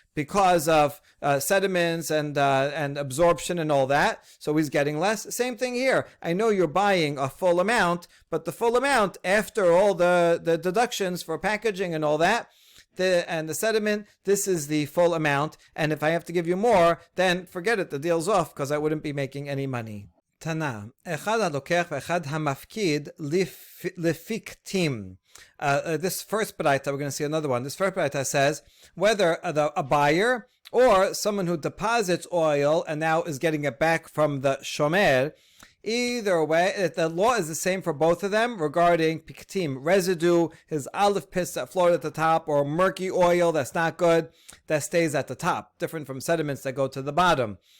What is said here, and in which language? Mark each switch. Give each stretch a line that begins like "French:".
English: because of sediments and absorption and all that. So he's getting less. Same thing here. I know you're buying a full amount, but the full amount after all the deductions for packaging and all that, and the sediment, this is the full amount. And if I have to give you more, then forget it. The deal's off because I wouldn't be making any money.
Hebrew: Tana, אחד הלוקח ואחד המפקיד לפיקטים.
English: This first baraita, we're going to see another one. This first baraita says whether a buyer or someone who deposits oil and now is getting it back from the shomer, either way, the law is the same for both of them regarding piktim, residue, his olive pits that float at the top, or murky oil that's not good, that stays at the top, different from sediments that go to the bottom.